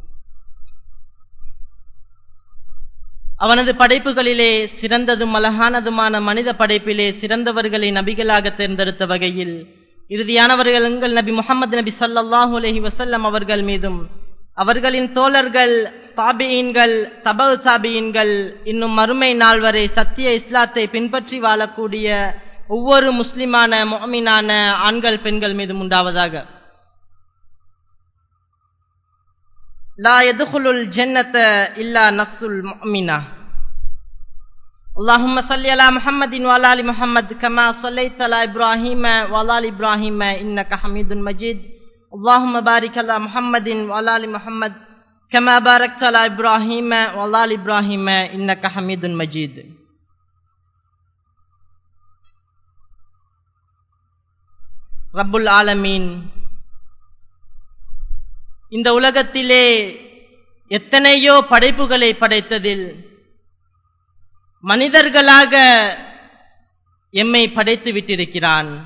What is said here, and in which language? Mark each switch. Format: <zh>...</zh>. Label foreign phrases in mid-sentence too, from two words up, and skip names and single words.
<ta>அவனது படைப்புகளிலே சிறந்ததும் அழகானதுமான மனித படைப்பிலே சிறந்தவர்களை நபிகளாக தேர்ந்தெடுத்த வகையில் இறுதியானவர்கள் எங்கள் நபி முஹம்மது நபி</ta> <ar>صلى الله عليه وسلم</ar> <ta>அவர்கள் மீதும் அவர்களின் தோழர்கள் தாபியீன்கள் தபவு தாபியீன்கள் இன்னும் மறுமை நாள் வரை சத்திய இஸ்லாத்தை பின்பற்றி வாழக்கூடிய ஒவ்வொரு முஸ்லிமான முஃமினான ஆண்கள் பெண்கள் மீதும் உண்டாவதாக.</ta> <ar>لا يدخل الجنة إلا نفس مؤمنة. اللهم صل على محمد وعلى ال محمد كما صليت على ابراهيم وعلى ال ابراهيم انك حميد مجيد. اللهم بارك على محمد وعلى ال محمد كما باركت على ابراهيم وعلى ال ابراهيم انك حميد مجيد. رب العالمين</ar> <ta>இந்த உலகத்திலே எத்தனையோ படைப்புகளை படைத்ததில் மனிதர்களாக எம்மை படைத்து விட்டிருக்கிறான்.</ta>